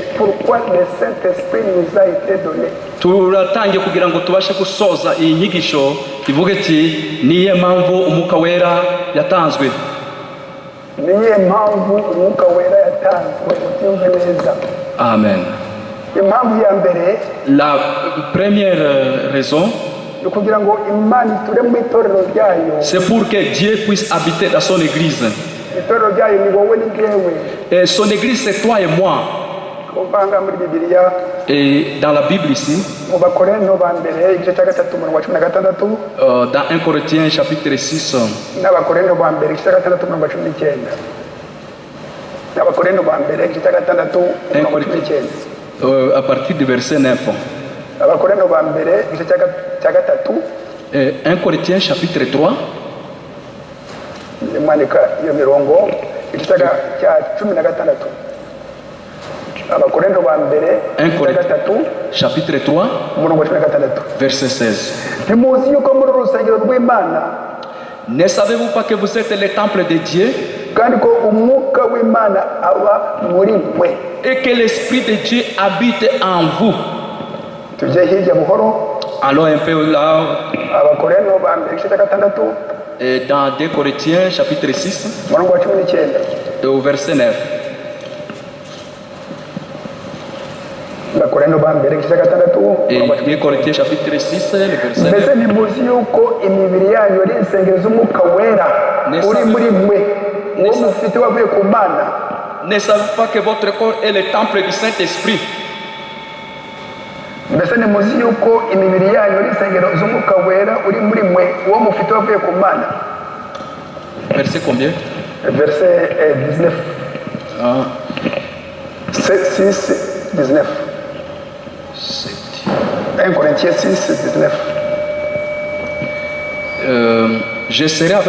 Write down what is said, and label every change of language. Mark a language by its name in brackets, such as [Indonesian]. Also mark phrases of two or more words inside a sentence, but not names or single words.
[French] Pourquoi le Saint-Esprit nous a été donné? [Kinyarwanda] turatangiye kugira ngo tubashe gusoza iyi nyigisho ivuga iti niye mpamvu umwuka wera yatanzwe. Niye mpamvu umwuka wera yatanzwe, ubyumve neza. Amen. Impamvu ya mbere [French] La première raison, [Kinyarwanda] ni kugira ngo Imana iture mu itorero ryayo. [French] c'est pour que Dieu puisse habiter dans son église. [Kinyarwanda] Itorero ryayo ni wowe ni jyewe. [French] Et son église, c'est toi et moi. [Kinyarwanda] Uvanga muri Bibiliya [French] Et dans la Bible ici, [Kinyarwanda] mu Bakorinto ba mbere igice cya gatatu umurongo wa 16 [French] dans 1 Corinthiens chapitre 6, [Kinyarwanda] n'Abakorinto ba mbere igice cya gatandatu umurongo wa 19. n'Abakorinto ba mbere igice cya gatandatu umurongo wa 19. [French] à partir du verset 9. [Kinyarwanda] Abakorinto ba mbere igice cya gatatu [French] 1 Corinthiens chapitre 3, [Kinyarwanda] mwandika iyo mirongo igice cya 16. Abakorinto ba mbere 1 igice cya gatatu [French] chapitre 3, [Kinyarwanda] umurongo wa 16. [French] verset 16. [Kinyarwanda] Ntimuzi yuko muri urusengero rw'Imana [French] Ne savez-vous pas que vous êtes le temple de Dieu [Kinyarwanda] kandi ko umwuka w'Imana aba muri mwe? [French] et que l'Esprit de Dieu habite en vous? [Kinyarwanda] Tujye hirya buhoro. [French] Allons un peu là, [Kinyarwanda] Abakorinto ba mbere igice cya gatandatu [French] dans 2 Corinthiens chapitre 6, [Kinyarwanda] umurongo wa 19. [French] au verset 9. [Kinyarwanda] Abakorinto ba mbere igice cya gatandatu [French] Et [Kinyarwanda] umurongo wa 2 [French] Corinthiens chapitre 6, le verset 9. [Kinyarwanda] mbese ntimuzi yuko imibiri yanyu ari insengero z'umwuka wera uri muri mwe uwo mufite wavuye ku Mana? [French] Ne savez-vous pas que votre corps est le temple du Saint-Esprit? [Kinyarwanda] Mbese ntimuzi yuko imibiri yanyu ari insengero z'umwuka wera uri muri mwe uwo mufite wavuye ku Mana? [French] Verset combien? Verset 19. 6, 19. 1 Corinthiens 6, 19. Je serai avec...